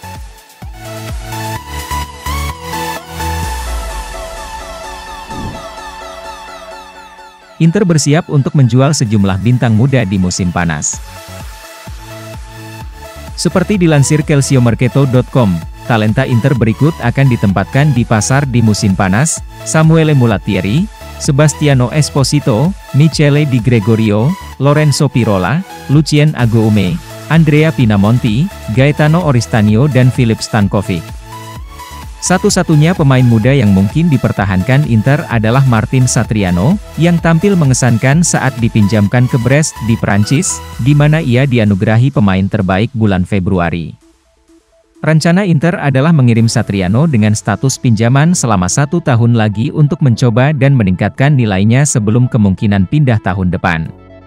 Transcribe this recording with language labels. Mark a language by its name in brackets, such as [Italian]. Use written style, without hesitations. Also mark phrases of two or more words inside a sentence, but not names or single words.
[Indonesian] Inter bersiap untuk menjual sejumlah bintang muda di musim panas. Seperti dilansir calciomercato.com, talenta Inter berikut akan ditempatkan di pasar di musim panas: Samuele Mulattieri, Sebastiano Esposito, Michele Di Gregorio, Lorenzo Pirola, Lucien Agoume, Andrea Pinamonti, Gaetano Oristanio dan Filip Stankovic. Satu-satunya pemain muda yang mungkin dipertahankan Inter adalah Martin Satriano, yang tampil mengesankan saat dipinjamkan ke Brest di Prancis, di mana ia dianugerahi pemain terbaik bulan Februari. Rencana Inter adalah mengirim Satriano dengan status pinjaman selama 1 tahun lagi untuk mencoba dan meningkatkan nilainya sebelum kemungkinan pindah tahun depan.